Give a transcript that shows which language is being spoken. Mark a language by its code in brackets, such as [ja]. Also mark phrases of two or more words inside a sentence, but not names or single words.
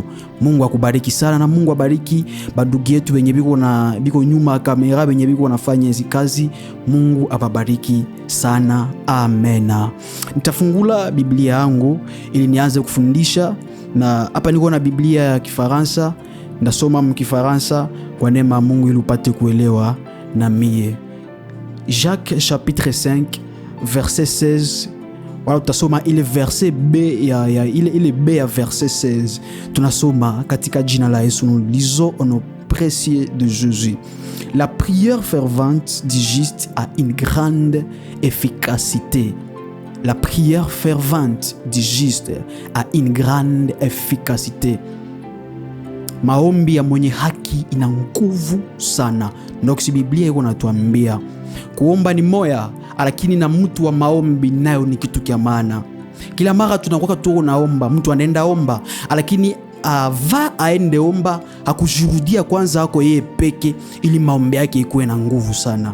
[sw] Mungu akubariki sana, na Mungu abariki badugu yetu wenye biko nyuma ya kamera, wenye biko nafanya hizi kazi. Mungu ababariki sana. Amen. Nitafungula Biblia yangu ili nianze kufundisha, na hapa niko na Biblia ya Kifaransa. Ndasoma mkifaransa kwa neema ya Mungu ili upate kuelewa na mie. [fr] Jacques chapitre 5 verset 16. [sw] Wala utasoma ile verset B ile B ya verset 16. Tunasoma katika jina la Yesu. [fr] Nous lisons au nom précieux de Jésus. La prière fervente du juste a une grande efficacité. La prière fervente du juste a une grande efficacité. [sw] Maombi ya mwenye haki ina nguvu sana. Ndio Biblia iko natuambia kuomba ni moya, lakini na mtu wa maombi nayo ni kitu kia maana. Kila mara tunakuwa tu naomba, mtu anaenda omba, lakini va aende omba hakushuhudia kwanza hako yeye peke, ili maombi yake ikuwe na nguvu sana.